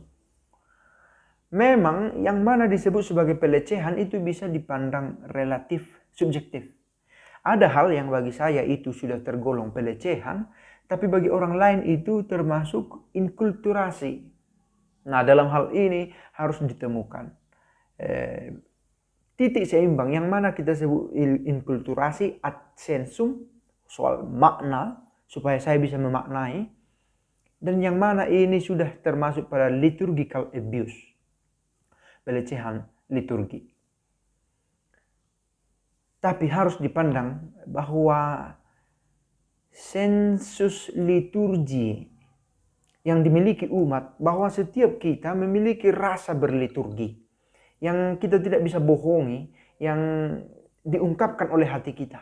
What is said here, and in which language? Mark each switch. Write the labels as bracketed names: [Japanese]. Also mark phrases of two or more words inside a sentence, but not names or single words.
[Indonesian] Memang yang mana disebut sebagai pelecehan itu bisa dipandang relatif subjektif. Ada hal yang bagi saya itu sudah tergolong pelecehan, tapi bagi orang lain itu termasuk inkulturasi. Nah, dalam hal ini harus ditemukan titik seimbang yang mana kita sebut inkulturasi [Latin] ad sensum, [Indonesian] soal makna supaya saya bisa memaknai, dan yang mana ini sudah termasuk pada [English] liturgical abuse, [Indonesian] pelecehan liturgi. Tapi harus dipandang bahwa sensus liturgi yang dimiliki umat, bahwa setiap kita memiliki rasa berliturgi yang kita tidak bisa bohongi, yang diungkapkan oleh hati kita.